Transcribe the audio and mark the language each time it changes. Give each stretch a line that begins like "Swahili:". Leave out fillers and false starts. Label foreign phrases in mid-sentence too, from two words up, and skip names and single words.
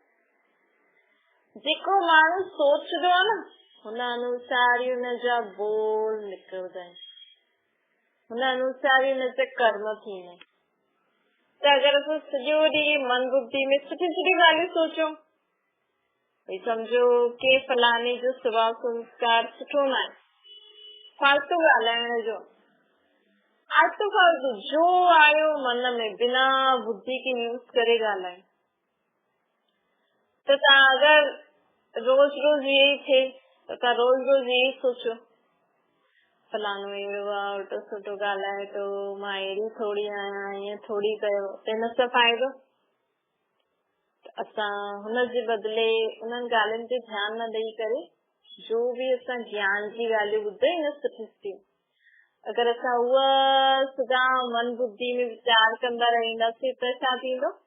Sindhi: जेको माण्हू सोचदो आहे न, हुन अनुसार ई हुनजा बोल निकिरंदा आहिनि, हुन अनुसार ई हुनजा कर्म थींदा आहिनि। त अगरि असां सॼो ॾींहुं मन बुद्धि में सुठी सुठी ॻाल्हियूं सोचूं, भई सम्झो के फलाणे जो स्वभाव संस्कार सुठो न आहे, फालतू ॻाल्हाइण जो, आलतू फालतू जो आयो मन में बिना बुद्धि के यूज करे ॻाल्हाए, त तव्हां अगरि रोज रोज यही थिए त तव्हां रोज रोज यही सोचो फलाणो अहिड़ो आहे, उल्टो सुठो ॻाल्हाए थो, मां अहिड़ी थोरी आहियां, ईअं थोरी कयो, त हिन सां फ़ाइदो? असां हुनजे बदिले उन्हनि ॻाल्हियुनि ते ध्यानु न ॾेई करे जो बि असां ज्ञान जी ॻाल्हियूं ॿुधे न सुठी सुठी, अगरि असां उहा सदा मन बुद्धि में वीचार कंदा रहंदासीं त छा थींदो?